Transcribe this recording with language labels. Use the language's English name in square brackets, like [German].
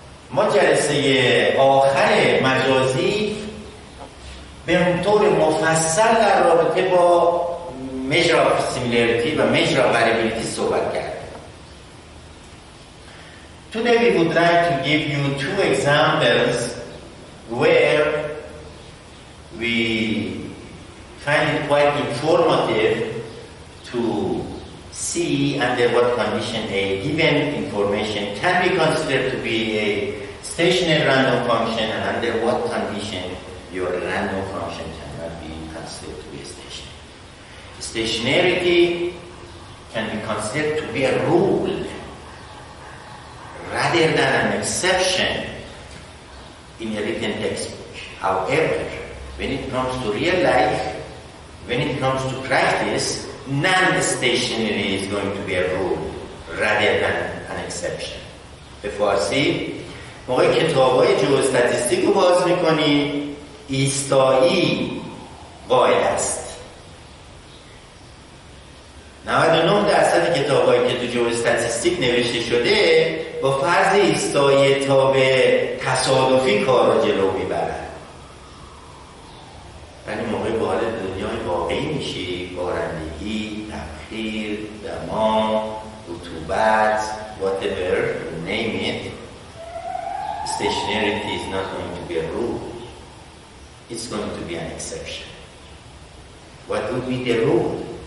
[Persian] ما جلسه آخر مجازی به طور مفصل در رابطه با measure of similarity و measure of variability صحبت کردیم. [English] Today we would like to give you 2 examples where we find it quite informative to see under what condition a given information can be considered to be a stationary random function and under what condition your random function cannot be considered to be stationary. Stationarity can be considered to be a rule rather than an exception in a written textbook. However, when it comes to real life, when it comes to practice, non-stationary is going to be a rule rather than an exception. [Persian] به فارسی موقع کتاب‌های جیواستاتیستیک رو باز می‌کنی، ایستایی قاعده است. 99% کتاب‌هایی که تو جیواستاتیستیک نوشته شده با فرض ایستایی تابع تصادفی کار رو جلو میبرن. ولی موقع وارد دنیای واقعی میشی، بارندگی، تبخیر، دما، رطوبت، [English] whatever you name it, stationarity is not going to be a rule. It's going to be an exception. What would be the rule?